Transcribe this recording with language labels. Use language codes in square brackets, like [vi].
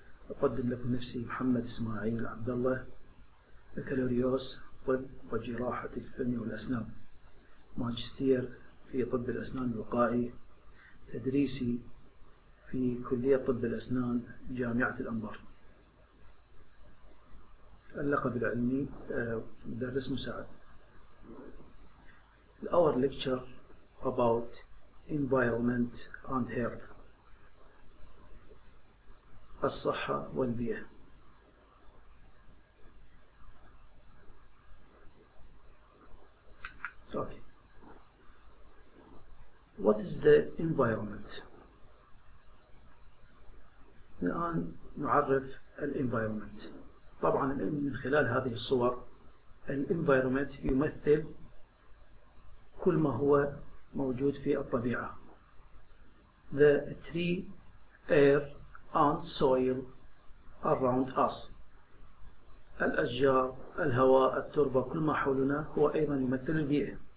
[ar] أقدم لكم نفسي محمد اسماعيل عبد الله، بكالوريوس طب وجراحة الفم والاسنان، ماجستير في طب الاسنان الوقائي، تدريسي في كلية طب الاسنان جامعة الانبار. اللقب العلمي مدرس مساعد. [en] Our lecture about environment and health، [ar] الصحة والبيئة. [en] Okay. What is the environment؟ [ar] الآن نعرف الانvironment. طبعا من خلال هذه الصور الانvironment يمثل كل ما هو موجود في الطبيعة. [en] The tree, air and soil around us. [ar] الأشجار، الهواء، التربة، كل ما حولنا هو أيضا يمثل البيئة.